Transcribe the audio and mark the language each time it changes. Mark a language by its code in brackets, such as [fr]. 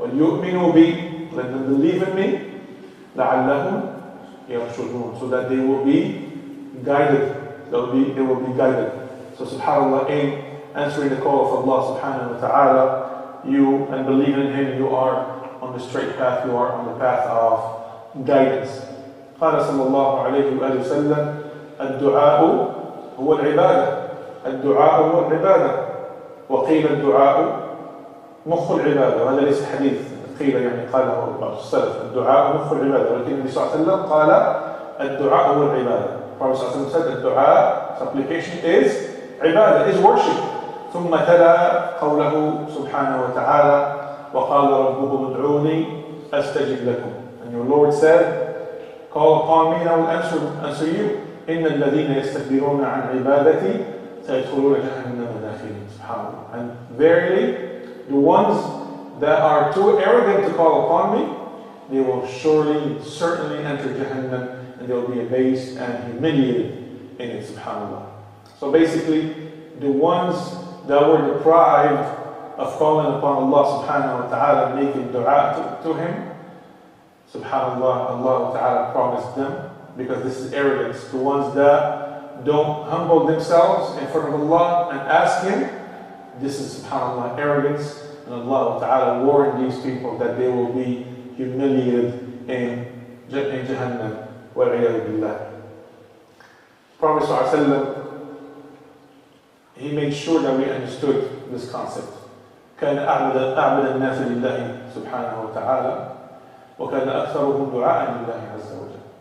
[ar] وَلْيُؤْمِنُوا بِي. [en] Let them believe in me. [ar] لَعَلَّهُمْ يَرْشُدُونَ. [en] So that they will be guided. They will be guided. So subhanAllah, in answering the call of Allah subhanahu wa ta'ala, you and believing in him, you are on the straight path, you are on the path of guidance. [ar] قال صلى الله عليه وآله وسلم الدعاء هو العبادة. الدعاء هو العبادة. وقيل الدعاء مخ العبادة. وهذا ليس حديث قيل يعني قاله بعض السلف. الدعاء مخ العبادة. ولكن النبي صلى الله عليه وسلم قال الدعاء هو العبادة. [en] Prophet [ar] صلى الله عليه وسلم [en] said الدعاء, supplication is عبادة, is worship. [ar] ثم تلا قوله سبحانه وتعالى وقال ربكم ادعوني أستجب لكم. [en] And your Lord said, call upon me and I will answer you. [ar] إن الذين يستكبرون عن عبادتي سيدخلون جهنم داخلين. SubhanAllah. [en] And verily, the ones that are too arrogant to call upon me, they will certainly enter Jahannam, and they will be abased and humiliated in it. SubhanAllah. So basically, the ones that were deprived of calling upon Allah subhanahu wa ta'ala, making dua to him, subhanAllah, Allah ta'ala promised them, because this is arrogance, the ones that don't humble themselves in front of Allah and ask him, this is subhanAllah arrogance, and Allah ta'ala warned these people that they will be humiliated in Jahannam. [ar] Wal-'iyadhu billah. [en] Prophet sallallahu alaihi wasallam, he made sure that we understood this concept. [ar] كان أعبد الناس لله سبحانه وتعالى وكان أكثرهم دعاء لله عز وجل.